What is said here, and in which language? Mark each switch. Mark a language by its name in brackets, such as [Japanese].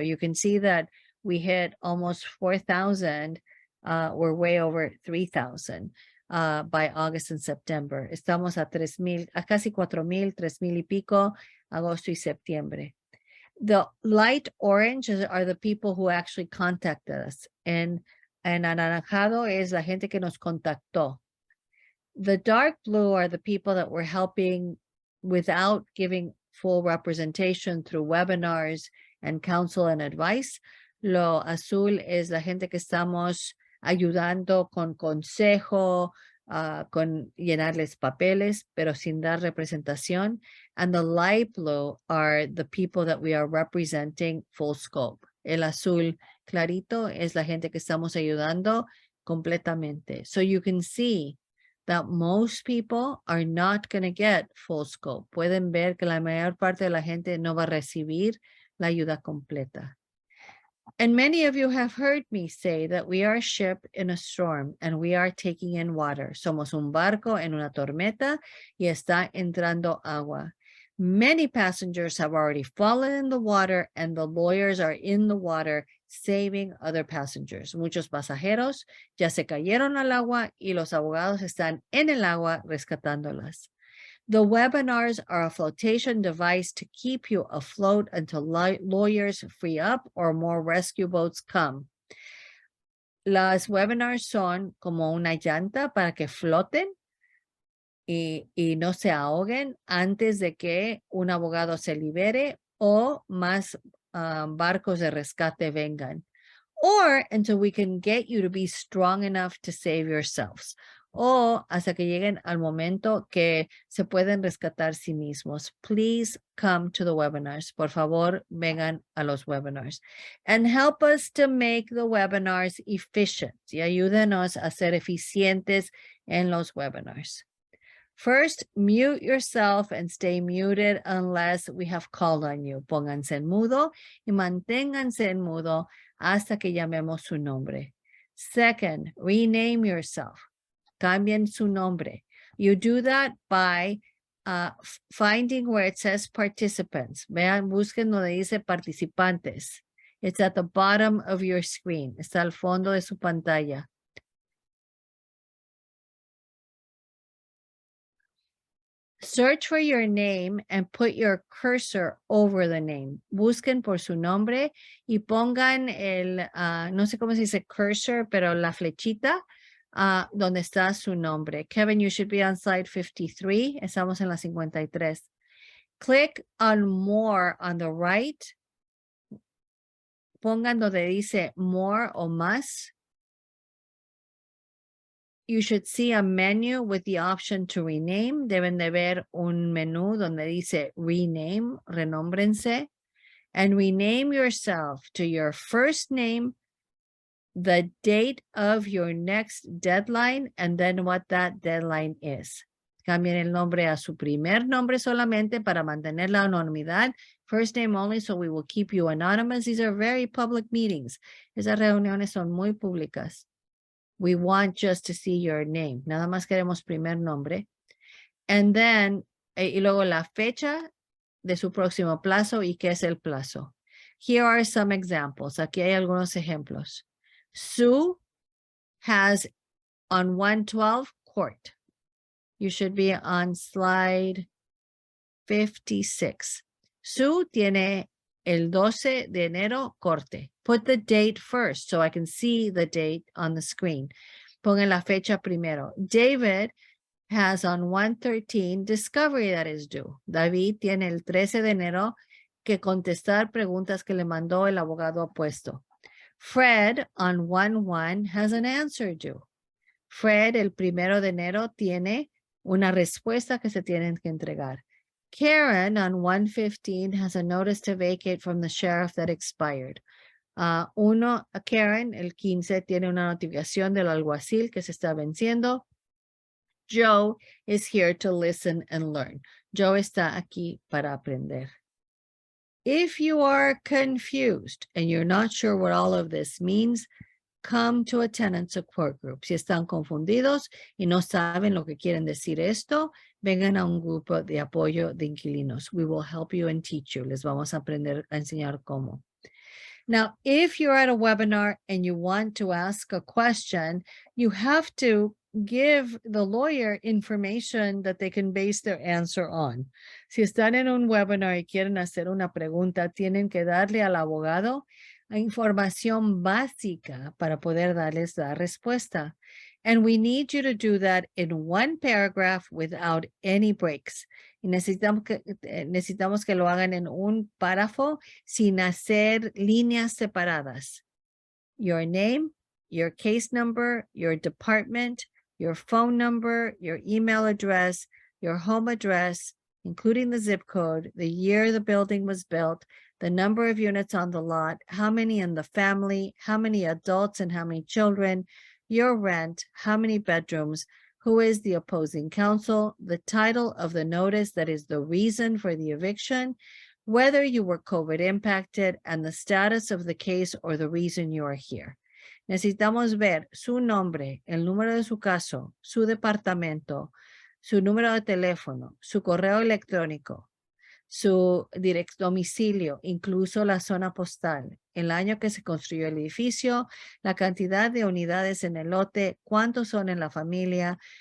[English] You can see that we hit almost 4,000. We're way over 3,000 by August and September. [Spanish] Estamos a 3,000, a casi 4,000, 3,000 y pico, agosto y septiembre. [English] The light orange are the people who actually contacted us. [Spanish] En anaranjado es la gente que nos contactó. [English] The dark blue are the people that we're helping without giving full representation through webinars and counsel and advice. [Spanish] Lo azul es la gente que estamos ayudando con consejo, con llenarles papeles, pero sin dar representación. [English] And the light blue are the people that we are representing full scope. [Spanish] El azul clarito es la gente que estamos ayudando completamente. [English] So you can see that most people are not going to get full scope. [Spanish] Pueden ver que la mayor parte de la gente no va a recibir la ayuda completa. [English] And many of you have heard me say that we are a ship in a storm and we are taking in water. [Spanish] Somos un barco en una tormenta y está entrando agua. [English] Many passengers have already fallen in the water and the lawyers are in the water saving other passengers. [Spanish] Muchos pasajeros ya se cayeron al agua y los abogados están en el agua rescatándolas. [English] The webinars are a flotation device to keep you afloat until lawyers free up or more rescue boats come. [Spanish] Las webinars son como una llanta para que floten y no se ahoguen antes de que un abogado se libere o más barcos de rescate vengan. [English] Or until we can get you to be strong enough to save yourselves. [Spanish] O hasta que lleguen al momento que se pueden rescatar sí mismos. [English] Please come to the webinars. [Spanish] Por favor, vengan a los webinars. [English] And help us to make the webinars efficient. [Spanish] Y ayúdenos a ser eficientes en los webinars. [English] First, mute yourself and stay muted unless we have called on you. [Spanish] Pónganse en mudo y manténganse en mudo hasta que llamemos su nombre. [English] Second, rename yourself. [Spanish] Cambien su nombre. [English] You do that by finding where it says participants. [Spanish] Vean, busquen donde dice participantes. [English] It's at the bottom of your screen. [Spanish] Está al fondo de su pantalla. [English] Search for your name and put your cursor over the name. [Spanish] Busquen por su nombre y pongan el, no sé cómo se dice cursor, pero la flechita donde está su nombre. [English] Kevin, you should be on slide 53. [Spanish] Estamos en la 53. [English] Click on more on the right. [Spanish] Pongan donde dice more o más. [English] You should see a menu with the option to rename. [Spanish] Deben de ver un menú donde dice rename, renómbrense, [English] and rename yourself to your first name, the date of your next deadline, and then what that deadline is. [Spanish] Cambien el nombre a su primer nombre solamente para mantener la anonimidad. [English] First name only, so we will keep you anonymous. These are very public meetings. [Spanish] Esas reuniones son muy públicas. [English] We want just to see your name. [Spanish] Nada más queremos primer nombre. [English] And then, [Spanish] y luego la fecha de su próximo plazo y qué es el plazo. [English] Here are some examples. [Spanish] Aquí hay algunos ejemplos. [English] Sue has on 1/12 court. You should be on slide 56. [Spanish] Sue tiene el 12 de enero corte. [English] Put the date first so I can see the date on the screen. [Spanish] Pongan la fecha primero. [English] David has on 1/13 discovery that is due. [Spanish] David tiene el 13 de enero que contestar preguntas que le mandó el abogado apuesto. [English] Fred on 1/1 has an answer due. [Spanish] Fred el 1 de enero tiene una respuesta que se tienen que entregar. [English] Karen on 1/15 has a notice to vacate from the sheriff that expired. [Spanish] Karen, el 15, tiene una notificación del alguacil que se está venciendo. [English] Joe is here to listen and learn. [Spanish] Joe está aquí para aprender. [English] If you are confused and you're not sure what all of this means, come to a tenant support group. [Spanish] Si están confundidos y no saben lo que quieren decir esto, vengan a un grupo de apoyo de inquilinos. [English] We will help you and teach you. [Spanish] Les vamos a aprender a enseñar cómo. [English] Now, if you're at a webinar and you want to ask a question, you have to give the lawyer information that they can base their answer on. [Spanish] Si están en un webinar y quieren hacer una pregunta, tienen que darle al abogado información básica para poder darles la respuesta. [English] And we need you to do that in one paragraph without any breaks. [Spanish] Y necesitamos que lo hagan en un párrafo sin hacer líneas separadas. [English] Your name, your case number, your department, your phone number, your email address, your home address, including the zip code, the year the building was built, the number of units on the lot, how many in the family, how many adults and how many children, your rent, how many bedrooms, who is the opposing counsel, the title of the notice that is the reason for the eviction, whether you were COVID impacted, and the status of the case or the reason you are here. [Spanish] Necesitamos ver su nombre, el número de su caso, su departamento, su número de teléfono, su correo electrónico, su domicilio, incluso la zona postal, el año que se construyó el edificio, la cantidad de unidades en el lote, cuántos son en la familia,